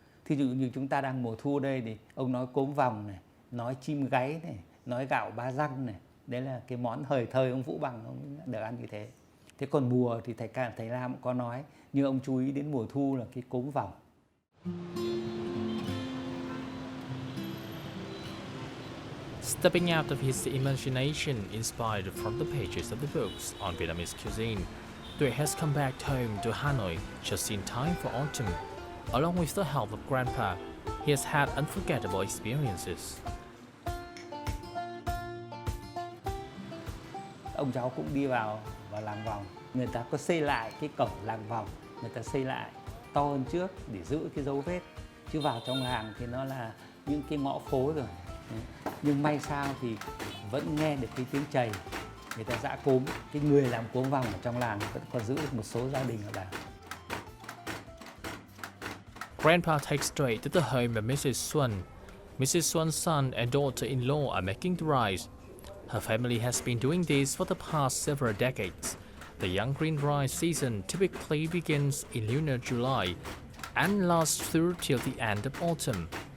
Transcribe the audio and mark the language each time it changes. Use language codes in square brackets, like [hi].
[vi] Thí dụ như chúng ta đang mùa thu đây thì ông nói cốm vòng này, nói chim gáy này, nói gạo ba răng này, đấy là cái món hời thời ông Vũ Bằng ông được ăn như thế. Thế còn mùa thì thầy Lam cũng có nói, nhưng ông chú ý đến mùa thu là cái cốm vòng. [en] Stepping out of his imagination inspired from the pages of the books on Vietnamese cuisine, Tuệ has come back home to Hanoi just in time for autumn. Along with the help of Grandpa, he has had unforgettable experiences. [vi] Ông cháu cũng đi vào làng vòng. Người ta có xây lại cái cổng làng vòng, người ta xây lại to hơn trước để giữ cái dấu vết. Chứ vào trong làng thì nó là những cái ngõ phố rồi. Nhưng may sao thì vẫn nghe được cái tiếng chày. Người ta giã cốm, cái người làm cốm vòng ở trong làng vẫn còn giữ được một số gia đình ở làng. [en] Grandpa takes straight to the home of Mrs. Xuân. Mrs. Xuan's son and daughter-in-law are making the rice. Her family has been doing this for the past several decades. The young green rice season typically begins in lunar July and lasts through till the end of autumn.